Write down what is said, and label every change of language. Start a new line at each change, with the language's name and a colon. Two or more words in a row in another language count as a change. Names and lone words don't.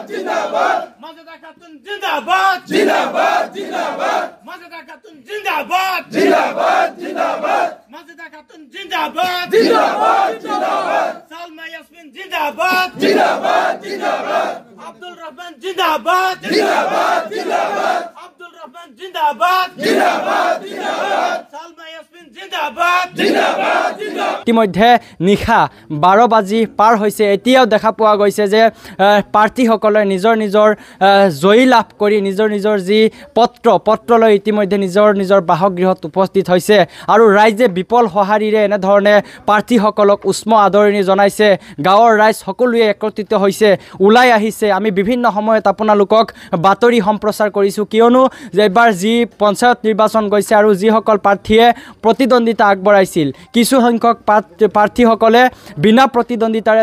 Hindi: जिंदाबाद मजदा खातून जिंदाबाद जिंदाबाद जिंदाबाद मजदा खातून जिंदाबाद जिंदाबाद जिंदाबाद मजदा खातून जिंदाबाद जिंदाबाद जिंदाबाद सलमा यास्मीन जिंदाबाद जिंदाबाद जिंदाबाद अब्दुल रहमान जिंदाबाद जिंदाबाद जिंदाबाद अब्दुल रहमान जिंदाबाद जिंदाबाद जिंदाबाद सलमा यास्मीन जिंदाबाद जिंदाबाद जिंदाबाद
Assamese: ইতিমধ্যে নিশা 12 বাজি পাৰ হৈছে এতিয়াও দেখা পোৱা গৈছে যে প্ৰাৰ্থীসকলে নিজৰ নিজৰ জয়ী লাভ কৰি নিজৰ নিজৰ যি পত্ৰলৈ ইতিমধ্যে নিজৰ বাসগৃহত উপস্থিত হৈছে আৰু ৰাইজে বিপল সঁহাৰিৰে এনে ধৰণে প্ৰাৰ্থীসকলক উষ্ম আদৰণি জনাইছে গাঁৱৰ ৰাইজ সকলোৱে একত্ৰিত হৈছে ওলাই আহিছে আমি বিভিন্ন সময়ত আপোনালোকক বাতৰি সম্প্ৰচাৰ কৰিছো কিয়নো যে এবাৰ যি পঞ্চায়ত নিৰ্বাচন গৈছে আৰু যিসকল প্ৰাৰ্থীয়ে প্ৰতিদ্বন্দ্বিতা আগবঢ়াইছিল কিছু সংখ্যক প্ৰাৰ্থীসকলে বিনা প্ৰতিদ্বন্দ্বিতাৰে